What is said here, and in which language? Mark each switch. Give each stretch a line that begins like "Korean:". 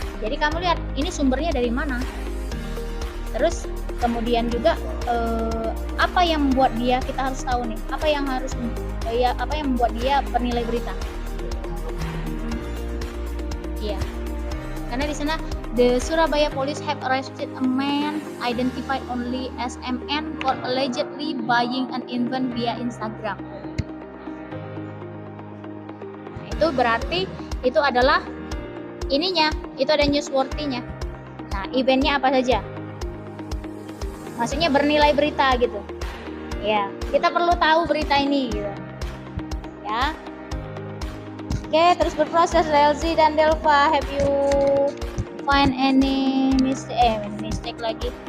Indonesian: Jadi kamu lihat ini sumbernya dari mana. Terus kemudian juga apa yang membuat dia, kita harus tahu nih, apa yang membuat dia bernilai berita. Iya. Karena di sana
English: the Surabaya police have arrested a man identified only as MN for allegedly buying an event via Instagram.
Indonesian: Nah, itu berarti itu adalah ininya, itu ada newsworthy-nya. Nah, eventnya apa saja? Maksudnya bernilai berita gitu. Ya, kita perlu tahu berita ini gitu. Ya. Oke, terus berproses. Relzi dan Delva,
English: have you find any mistake
Indonesian: lagi?